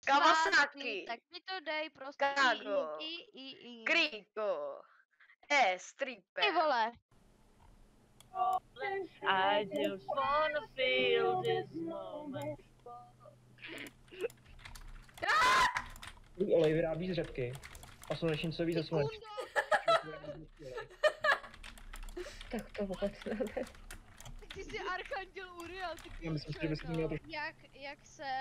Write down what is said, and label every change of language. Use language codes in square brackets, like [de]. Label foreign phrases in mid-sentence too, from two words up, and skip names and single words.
[cs] Kawasaki. Tak mi to dej prostě. Kago. Kriko. Stripper. Ty vole. [en] I just wanna feel this moment. [cs] Olej vyrábí z řepky. A slunečnicový ze slunečky. Tak to vůbec ne. Ty jsi Archanděl Uriel, ty Já myslím, že bys to měl trošku... Jak se...